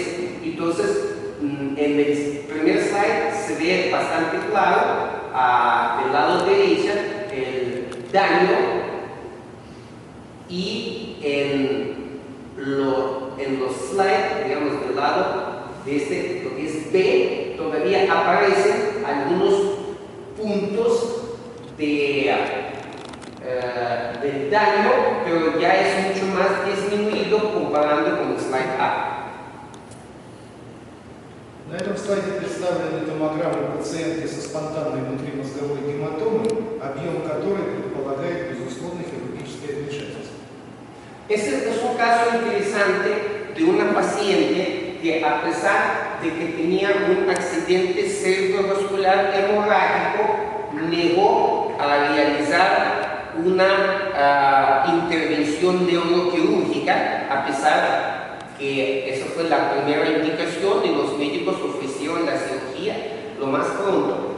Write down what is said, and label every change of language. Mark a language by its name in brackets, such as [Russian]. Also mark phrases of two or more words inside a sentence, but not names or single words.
[Spanish] Entonces, en el primer slide se ve bastante claro del lado derecho el daño y en los slides, digamos, del lado de este, lo que es B, todavía aparecen algunos puntos del daño, pero ya es mucho más disminuido comparando con el slide A. [Russian] На этом слайде представлены томограммы пациентки со спонтанной внутримозговой гематомой, объем которой предполагает безусловное хирургическое вмешательство. [Spanish] Este es un caso interesante de una paciente que, a pesar de que tenía un accidente cerebrovascular hemorrágico, negó a realizar una intervención neuroquirúrgica, a pesar que esa fue la primera indicación y los médicos ofrecieron la cirugía lo más pronto.